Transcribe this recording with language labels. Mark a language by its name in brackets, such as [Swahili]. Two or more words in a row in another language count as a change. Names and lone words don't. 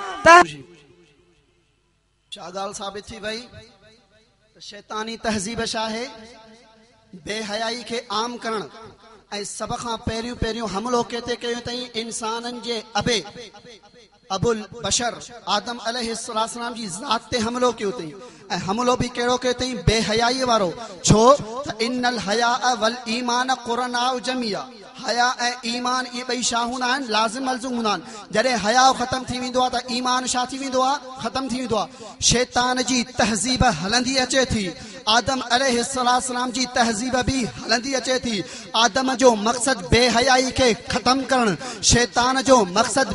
[Sindhi] छा ॻाल्हि साबित थी वई शैतानी तहज़ीब छा आहे बेहयाई खे आम करण ऐं सभ खां पहिरियों हमलो केते कयो अथई इंसाननि जे अबे अबुल बशर आदम अलैहिस्सलाम जी ज़ात ते हमलो कयो अथई ऐं हमलो बि कहिड़ो कयो अथई बेहयाई वारो छो त [Arabic] إن الحياء والإيمان قرنا جميعا [Sindhi] हया ऐं ईमान ये ॿई छा हूंदा आहिनि लाज़िम मलज़ूम हूंदा आहिनि जॾहिं हया ख़तम थी वेंदो आहे त ईमान छा थी वेंदो आहे ख़तम थी वेंदो आहे शैतान जी तहज़ीब हलंदी अचे थी आदम अलैहिस्सलाम जी तहज़ीब भी हलंदी अचे थी आदम जो मक़सद बेहयाई खे ख़त्म करण शैतान जो मक़सद